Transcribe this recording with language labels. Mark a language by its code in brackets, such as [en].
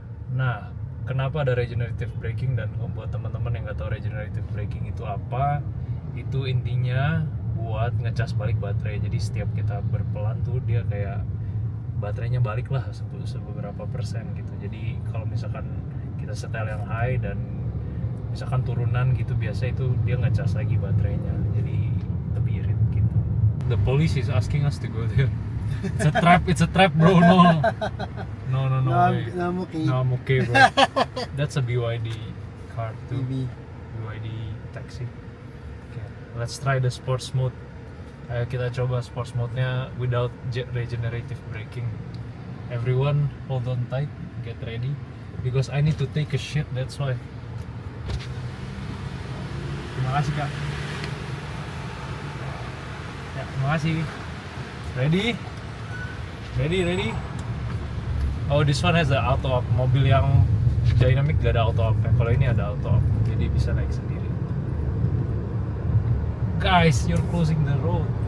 [id] Nah, kenapa ada regenerative braking, dan buat teman-teman yang nggak tahu regenerative braking itu apa, itu intinya buat ngecas balik baterai. Jadi setiap kita berpelan tuh dia kayak baterainya balik lah seberapa persen gitu. Jadi kalau misalkan kita setel yang high dan misalkan turunan gitu, biasa itu dia ngecas lagi baterainya, jadi lebih irit gitu. [en] The police is asking us to go there. It's a trap bro. No way. No, I'm okay bro. That's a BYD car too. BYD taxi. Okay, let's try the sports mode. [id] Ayo kita coba sports mode-nya [en] without regenerative braking. Everyone hold on tight, get ready, because I need to take a shit, that's why. [id] Terima kasih Kak. Makasih. [en] Ready? Oh, this one has the auto up. [id] Mobil yang dynamic gak ada auto up. Kalau ini ada auto up, jadi bisa naik sendiri. [en] Guys, you're closing the road.